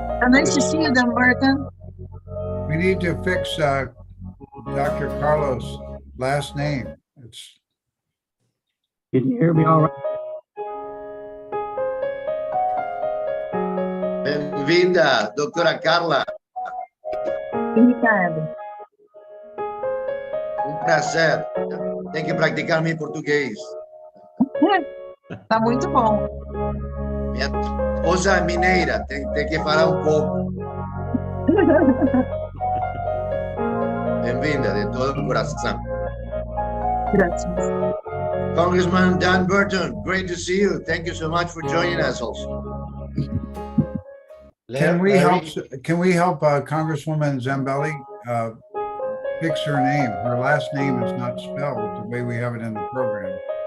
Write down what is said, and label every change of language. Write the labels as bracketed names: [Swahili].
[English] Nice to see you, then, Martin. We need to fix Dr. Carlos' last name. Can you hear me all right? [Portuguese] Bem-vinda, doutora Carla. Ricardo. Prazer. Tem que praticar meu português. Tá muito bom. Minha esposa é mineira, tem que falar pouco. Bem-vinda, de todo o coração. [Spanish] Gracias. [English] Congressman Dan Burton, great to see you. Thank you so much for joining us also. Can we help Congresswoman Zambelli fix her name? Her last name is not spelled the way we have it in the program.